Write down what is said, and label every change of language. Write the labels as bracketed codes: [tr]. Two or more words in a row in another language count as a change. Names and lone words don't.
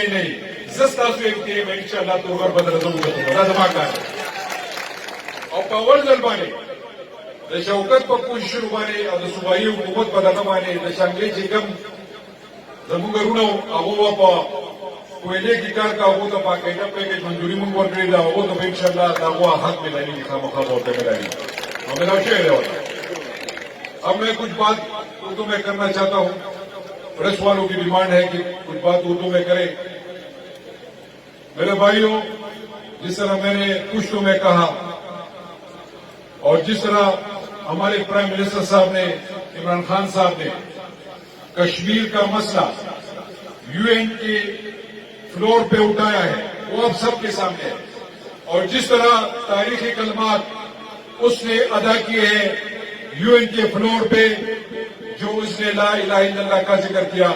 [ps] آی نه وي زه ستاسو امتیاز به انشاءالله تورغر به درته وګټم دا زما کار دی او په اول ځل باندې د شوکت په کوششونو باندې او د صوبایي حکومت په دغه باندې د شانګلې چې کوم زموږ غرونه هغو به په کویلې کې کار کا هغو ته باقاعده پیکج منظوري مونږ ورکړې ده هغو ته به انشاءالله د هغو حق میلاویږي خامخا به ورته میلاویږي [ur] اور میرا شعر ہے اب میں کچھ بات اردو میں کرنا چاہتا ہوں پریس والوں کی ڈیمانڈ ہے کہ کچھ بات اردو میں کریں میرے بھائیوں جس طرح میں نے پشتوں میں کہا اور جس طرح ہمارے [en] prime minister [ur] صاحب نے عمران خان صاحب نے کشمیر کا مسئلہ یو این کے فلور پہ اٹھایا ہے وہ اب سب کے سامنے ہے اور جس طرح تاریخی کلمات اس نے ادا کیے ہیں یو این کے فلور پہ جو اس نے [ar] لا الہ الا اللہ [ur] کا ذکر کیا